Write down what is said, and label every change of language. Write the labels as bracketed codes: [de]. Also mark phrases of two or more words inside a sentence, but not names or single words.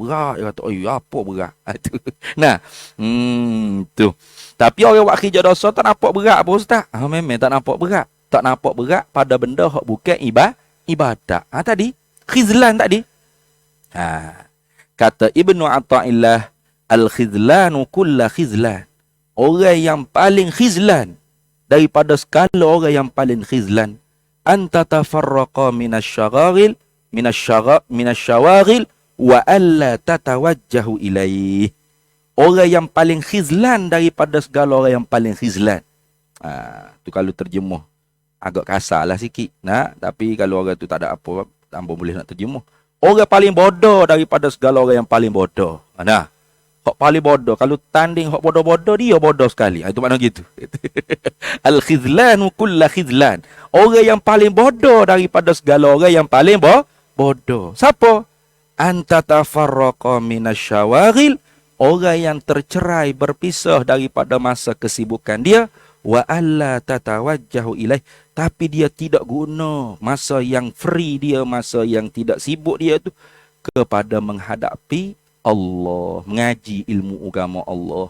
[ms] Berat. Dia kata, apa berat? Nah, tu. Tapi orang buat kerja dosa tak nampak berat apa Ustaz? Memang tak nampak berat. Tak nampak berat pada benda yang bukan ibadat. Tadi, khizlan tadi. Kata Ibnu Athaillah, [ar] الخذلان كل الخذلان. [ms] Orang yang paling khizlan daripada skala orang yang paling khizlan, [ar] أن تتفرغ من الشواغل ولا تتوجه إليه. [ms] Orang yang paling khizlan daripada segala orang yang paling khizlan. Tu kalau terjemuh agak kasar lah sikit. Tapi kalau orang tu tak ada apa, tanpa boleh nak terjemuh. Orang paling bodoh daripada segala orang yang paling bodoh. Hak paling bodoh. Kalau tanding hak bodoh-bodoh, dia bodoh sekali. Itu makna gitu. [ar] الخذلان كل الخذلان. [ms] Orang yang paling bodoh daripada segala orang yang paling bodoh. Siapa? [ar] أن تتفرغ من الشواغل. [ms] Orang yang tercerai, berpisah daripada masa kesibukan dia. [ar] ولا تتوجه إليه. [ms] Tapi dia tidak guna masa yang free dia, masa yang tidak sibuk dia tu kepada menghadapi Allah, mengaji ilmu agama Allah.